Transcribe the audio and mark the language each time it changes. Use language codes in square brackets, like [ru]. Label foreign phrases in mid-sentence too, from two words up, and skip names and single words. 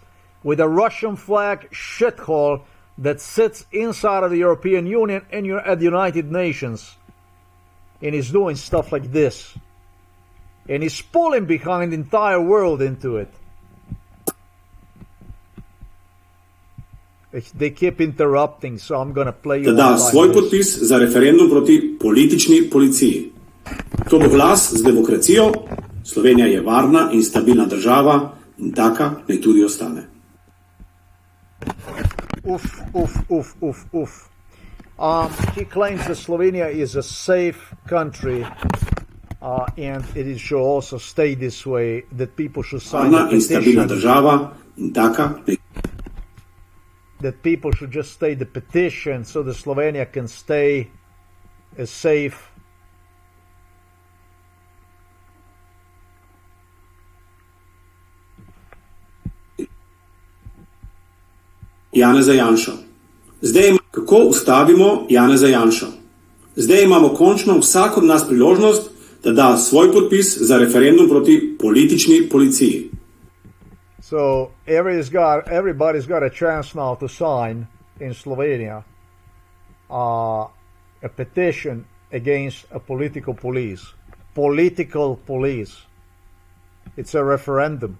[en] With a Russian flag shithole that sits inside of the European Union and at the United Nations. And he's doing stuff like this. And he's pulling behind the entire world into it. They keep interrupting, so I'm gonna play you. [sl] Da da svoj podpis za referendum proti politični policiji. To bo glas z demokracijo. Slovenija je varna in stabilna država in taka naj tudi ostane. [en] He claims that Slovenia is a safe country, and it should also stay this way. That people should sign the petition. [sl] Država, taka. [en] That people should just stay the petition so that Slovenia can stay as safe. [sl] Janeza Janšo. Kako ustavimo Janeza Janšo? Zdaj imamo končno vsak od nas priložnost, da da svoj podpis za referendum proti politični policiji. [en] So everybody's got a chance now to sign in Slovenia a petition against a political police. Political police. It's a referendum.